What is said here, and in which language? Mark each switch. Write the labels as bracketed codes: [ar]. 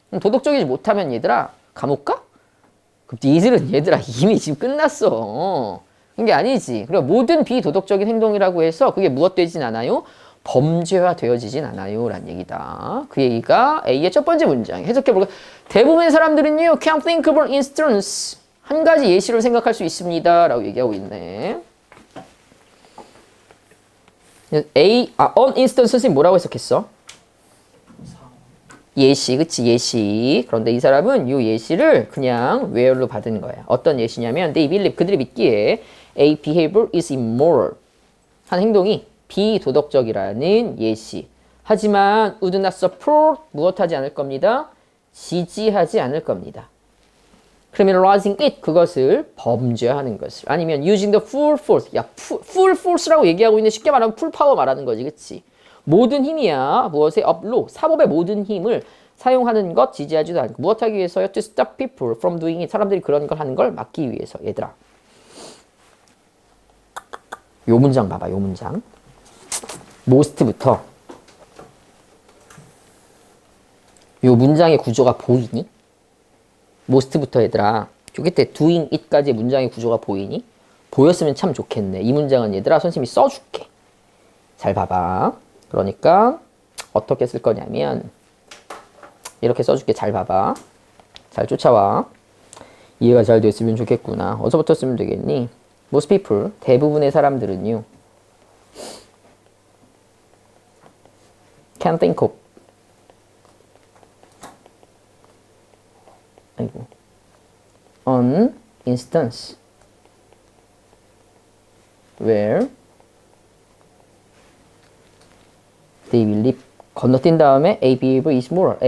[ko] 도덕적이지 못하면 얘들아, 감옥 가? 그럼 얘들아, 이미 지금 끝났어. 그게 아니지. 그리고 모든 비도덕적인 행동이라고 해서 그게 무엇 되진 않아요? 범죄화 되어지진 않아요. 라는 얘기다. 그 얘기가 A의 첫 번째 문장. 해석해볼까? 대부분의 사람들은요, [en] can't think of an instance. [ko] 한 가지 예시를 생각할 수 있습니다. 라고 얘기하고 있네. [en] on instance [ko] 선생님 뭐라고 해석했어? 예시, 그치, 예시. 그런데 이 사람은 이 예시를 그냥 where로 받은 거야. 어떤 예시냐면, [en] they believe, [ko] 그들이 믿기에 [en] a behavior is immoral. [ko] 한 행동이 비도덕적이라는 예시. 하지만 [en] would not support, [ko] 무엇하지 않을 겁니다. 지지하지 않을 겁니다. [en] criminalizing it, [ko] 그것을 범죄하는 것을. 아니면 [en] using the full force. [ko] 야, [en] full force [ko] 라고 얘기하고 있는데 쉽게 말하면 [en] full power [ko] 말하는 거지, 그치? 모든 힘이야. 무엇의 [en] of law, [ko] 사법의 모든 힘을 사용하는 것 지지하지도 않고. 무엇하기 위해서요? [en] To stop people from doing it. [ko] 사람들이 그런 걸 하는 걸 막기 위해서. 얘들아. 요 문장 봐봐, 요 문장. most부터. 요 문장의 구조가 보이니? most부터 얘들아. 저 끝에 [en] doing it [ko] 까지의 문장의 구조가 보이니? 보였으면 참 좋겠네. 이 문장은 얘들아, 선생님이 써줄게. 잘 봐봐. 그러니까 어떻게 쓸 거냐면 이렇게 써줄게. 잘 봐봐. 잘 쫓아와. 이해가 잘 됐으면 좋겠구나. 어디서부터 쓰면 되겠니? [en] Most people, [ko] 대부분의 사람들은요, [en] can think of, an instance where they believe, [ko] 건너뛴 다음에 [en] a behavior is moral.